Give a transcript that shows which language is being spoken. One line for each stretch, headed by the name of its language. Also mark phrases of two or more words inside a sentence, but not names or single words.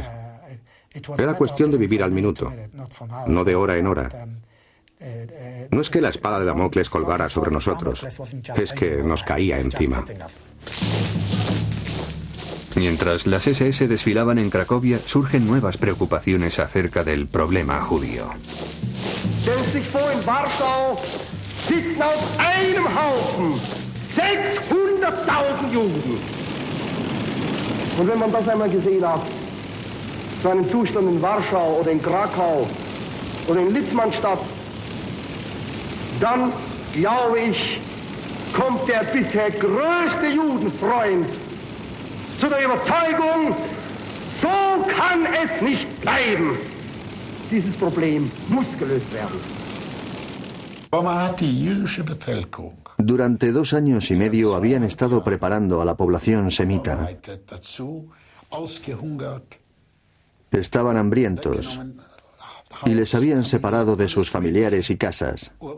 Spanish: Era cuestión de vivir al minuto, no de hora en hora. No es que la espada de Damocles colgara sobre nosotros, es que nos caía encima. Mientras las SS desfilaban en Cracovia, surgen nuevas preocupaciones acerca del problema judío.
German: Sitzen auf einem Haufen 600.000 Juden. Und wenn man das einmal gesehen hat, zu einem Zustand in Warschau oder in Krakau oder in Litzmannstadt, dann, glaube ich, kommt der bisher größte Judenfreund zu der Überzeugung, so kann es nicht bleiben. Dieses Problem muss gelöst werden.
Spanish: Durante 2 años y medio habían estado preparando a la población semita. Estaban hambrientos y les habían separado de sus familiares y casas.